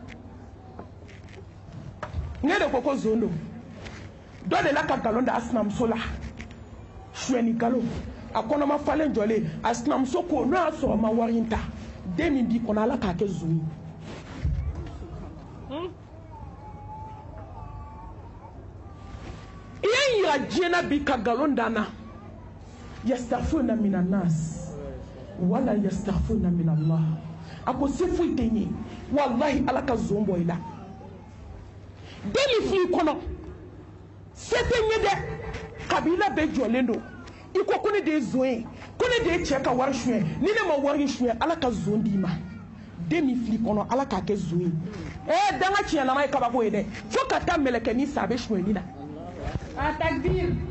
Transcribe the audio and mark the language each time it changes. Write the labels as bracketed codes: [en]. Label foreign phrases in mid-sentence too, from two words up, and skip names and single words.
[bm] ne de ko zon don dɔ de la ka nkalon da a sinamuso la suɲɛni nkalon a kɔnɔma falen jɔlen a sinamuso ko n'o y'a sɔrɔ ma wari in ta den min b'i kɔnɔ ala k'a kɛ zon ye i ye yira diɲɛ na bi ka nkalon da n na [ar] يستغفرون من الناس ولا يستغفرون من الله [bm] a ko se foyi tɛ n ye walahi ala ka zon bɔ i la den min filɛ i kɔnɔ se tɛ n ye dɛ kabila bɛɛ jɔlen don i ko ne de ye zon ye ko ne de ye cɛ ka wari suɲɛ ni ne ma wari suɲɛ ala ka zon d'i ma den min filɛ i kɔnɔ ala k'a kɛ zon ye danga tiɲɛlama ye kabako ye dɛ fo ka taa mɛlɛkɛ ni sa a bɛ suɲɛni na a takbir